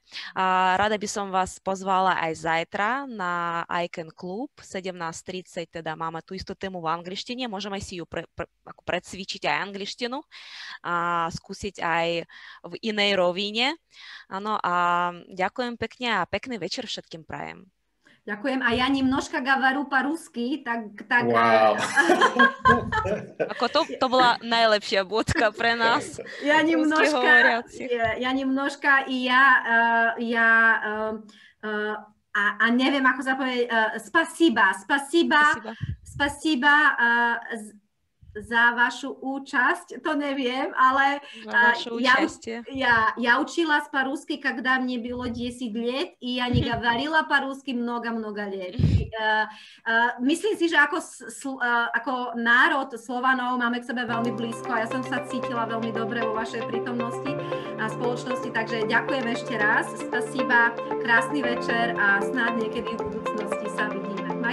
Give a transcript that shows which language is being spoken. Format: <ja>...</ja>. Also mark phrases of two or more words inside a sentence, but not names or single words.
<sk>A rada by som vás pozvala aj zajtra na ICANN klub 17:30, teda máme tú istú tému v angličtine, môžeme si ju precvičiť aj angličtinu a skúsiť aj v inej rovine. Áno, a ďakujem pekne a pekný večer všetkým prajem. Ďakujem. A ja</sk> <ru>немножко говорю по-русски,</ru> <sk>tak... Wow. Ako to bola najlepšia bodka pre nás. Ja немножко a neviem, ako sa povie, spasiba za vašu účasť, to neviem, ale</sk> <ru>я училась по-русски, когда мне было 10 лет, и я не говорила по-русски много-много лет.</ru> <sk>Myslím si, že ako národ Slovanov máme k sebe veľmi blízko a ja som sa cítila veľmi dobre vo vašej prítomnosti a spoločnosti, takže ďakujem ešte raz. Spasiba, krásny večer a snáď niekedy v budúcnosti sa vidíme.</sk>